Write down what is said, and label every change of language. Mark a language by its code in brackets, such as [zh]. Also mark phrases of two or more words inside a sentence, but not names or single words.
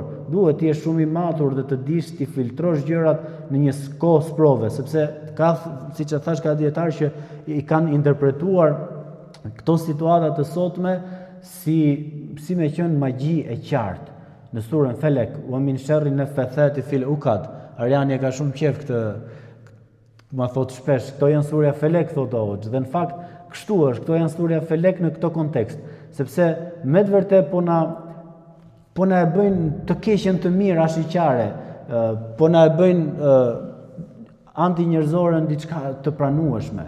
[sq] Duhet ti jesh shumë i matur dhe të dish ti filtrosh gjërat në një kohë sprove, sepse ka, siç e thash, ka dietar që i kanë interpretuar këto situata të sotme si me qenë magji e qartë. Në surën Felek, [ar] ومن شر النفاثات في العقد. [sq] Arjani e ka shumë qejf këtë, ma thot shpesh, këto janë surja Felek, thot Hoxh, dhe në fakt kështu është, këto janë surja Felek në këto kontekst, sepse me të vërtet po na e bëjnë të keqen të mirë ashiqare, po na e bëjnë anti-njerëzore në diçka të pranueshme.